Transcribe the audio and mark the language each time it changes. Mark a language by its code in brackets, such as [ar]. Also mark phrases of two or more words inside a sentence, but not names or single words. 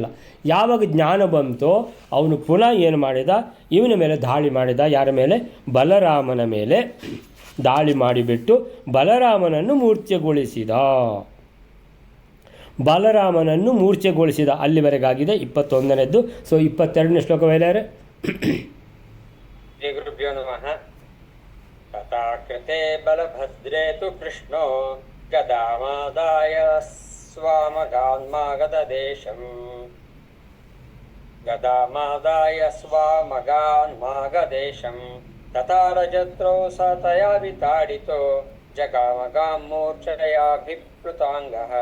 [kn] ಯಾವಾಗ ಜ್ಞಾನ ಬಂತೋ ಅವನು ಪುನಃ ಏನು ಮಾಡಿದ, ಇವನ ಮೇಲೆ ದಾಳಿ ಮಾಡಿದ. ಯಾರ ಮೇಲೆ, ಬಲರಾಮನ ಮೇಲೆ ದಾಳಿ ಮಾಡಿಬಿಟ್ಟು ಬಲರಾಮನನ್ನು ಮೂರ್ಛೆಗೊಳಿಸಿದ. ಅಲ್ಲಿವರೆಗಾಗಿದೆ 21ನೇದ್ದು. ಸೊ 22ನೇ ಶ್ಲೋಕ ವೇಲಾರೆ. [sa] ಶ್ರೀ ಗುರುಭ್ಯೋ ನಮಃ. ತಥಾಕೃತೆ ಬಲಭದ್ರೇ ತು ಕೃಷ್ಣೋ ಗದಾಮಾದಾಯ ಸ್ವಾಮಗಾನ್ಮಾಗದೇಶಂ ತಥಾರಜತ್ರೌ ಸ ತಯಾ ವಿತಾಡಿತೋ ಜಗಾಮಗಾಂ ಮೂರ್ಛಯಾಭಿಪ್ಲುತಾಂಗಃ.